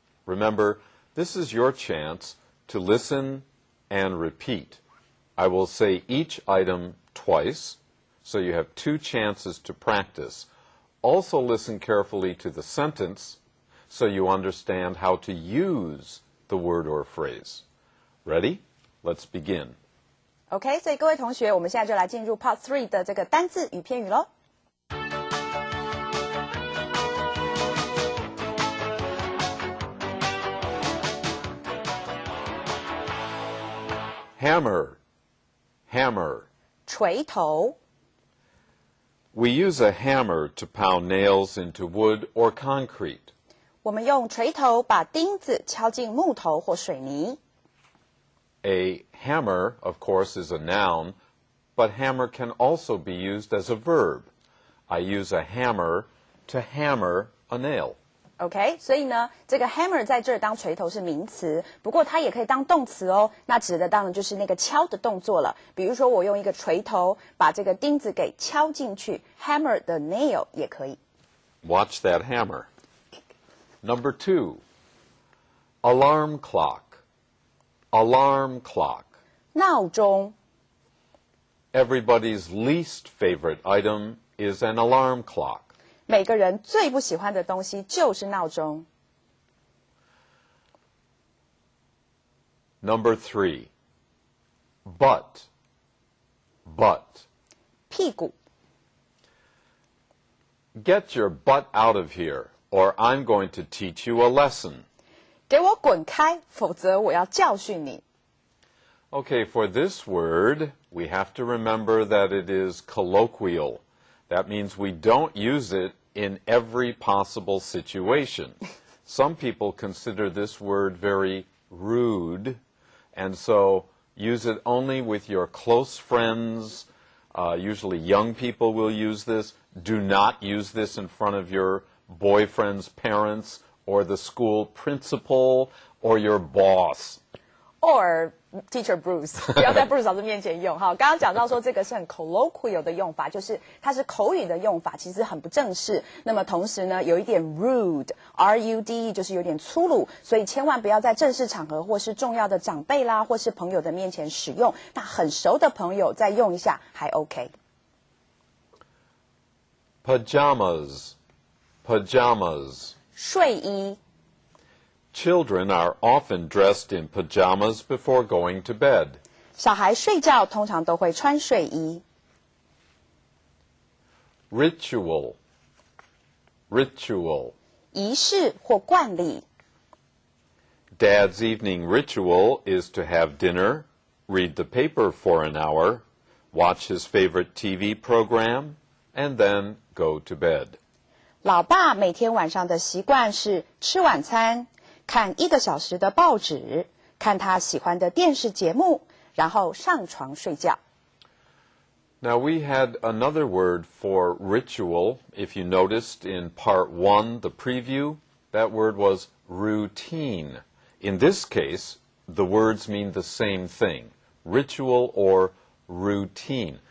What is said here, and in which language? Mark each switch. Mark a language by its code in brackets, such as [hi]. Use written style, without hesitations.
[en] Remember, this is your chance to listen and repeat. I will say each item twice, so you have 2 chances to practice. Also listen carefully to the sentence, so you understand how to use the word or phrase. Ready? Let's begin. [zh] OK， 所以各位同学，我们现在就来进入 Part 3的这个单字与片语喽。 [en] Hammer, hammer. [zh] 锤头。 [en] We use a hammer to pound nails into wood or concrete. [zh] 我们用锤头把钉子敲进木头或水泥。 [en] A hammer, of course, is a noun, but hammer can also be used as a verb. I use a hammer to hammer a nail. [zh] OK， 所以呢，这个 hammer 在这儿当锤头是名词，不过它也可以当动词哦。那指的当然就是那个敲的动作了。比如说，我用一个锤头把这个钉子给敲进去 ， [en] hammer the nail [zh] 也可以。 [en] Watch that hammer. Number 2, alarm clock. Alarm clock. [zh] 闹钟。 [en] Everybody's least favorite item is an alarm clock. [zh] 每个人最不喜欢的东西就是闹钟。 [en] Number 3, butt. Butt. [zh] 屁股。 [en] Get your butt out of here, or I'm going to teach you a lesson. [zh] 给我滚开，否则我要教训你。 [en] Okay, for this word, we have to remember that it is colloquial. That means we don't use it in every possible situation. Some people consider this word very rude, and so use it only with your close friends. Usually young people will use this. Do not use this in front of your boyfriend's parents or the school principal or your boss. Or Teacher Bruce， [zh] 不要在 Bruce 老师面前用哈。刚刚讲到说这个是很 colloquial 的用法，就是它是口语的用法，其实很不正式。那么同时呢，有一点 rude，R-U-D-E 就是有点粗鲁，所以千万不要在正式场合或是重要的长辈啦，或是朋友的面前使用。那很熟的朋友再用一下还 OK。 [en] Pajamas. Pajamas. [zh] 睡衣。 [en] Children are often dressed in pajamas before going to bed. [zh] 小孩睡觉通常都会穿睡衣。 [en] Ritual. Ritual. [zh] 仪式或惯例。 [en] Dad's evening ritual is to have dinner, read the paper for an hour, watch his favorite TV program, and then go to bed. [zh] 老爸每天晚上的习惯是吃晚餐，看1个小时的报纸，看他喜欢的电视节目，然后上床睡觉。 [en] Now we had another word for ritual. If you noticed in part 1, the preview, that word was routine. In this case, the words mean the same thing, ritual or routine.